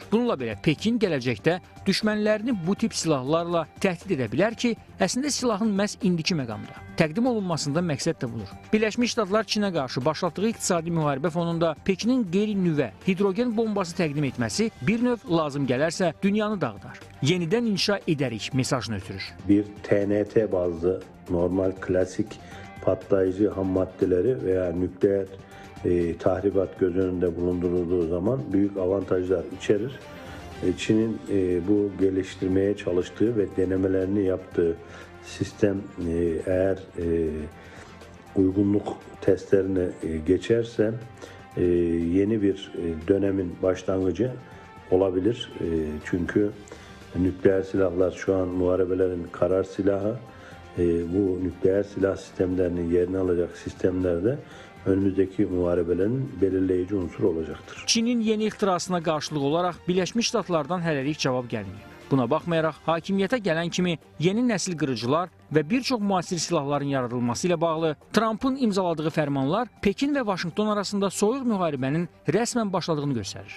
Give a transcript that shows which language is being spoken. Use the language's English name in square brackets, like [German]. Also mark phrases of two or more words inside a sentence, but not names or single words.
[Azerbaijani] Bununla belə Pekin gələcəkdə düşmənlərini bu tip silahlarla təhdid edə bilər ki, əslində silahın məhz indiki məqamda təqdim olunmasında məqsəd də budur. Birləşmiş Ştatlar Çinə qarşı başlatdığı iqtisadi müharibə fonunda Pekinin qeyri-nüvə hidrogen bombası təqdim etməsi bir növ lazım gələrsə dünyanı dağıdar. Yenidən inşa edərik mesajını ötürür. [Turkish] Bir TNT bazlı normal klasik patlayıcı ham maddeleri veya nükleer tahribat göz önünde bulundurulduğu zaman büyük avantajlar içerir. Çin'in bu geliştirmeye çalıştığı ve denemelerini yaptığı sistem eğer uygunluk testlerine geçerse yeni bir dönemin başlangıcı olabilir. Çünkü nükleer silahlar şu an muharebelerin karar silahı. Bu nükleer silah sistemlerinin yerini alacak sistemlerde önümüzdeki muharebelerin belirleyici unsur olacaktır. [Azerbaijani] Çinin yeni ixtirasına qarşılıq olaraq Birləşmiş Ştatlardan hələlik cavab gəlməyib. Buna baxmayaraq, hakimiyyətə gələn kimi yeni nəsil qırıcılar və bir çox müasir silahların yaradılması ilə bağlı Trumpın imzaladığı fərmanlar Pekin və Vaşinqton arasında soyuq müharibənin rəsmən başladığını göstərir.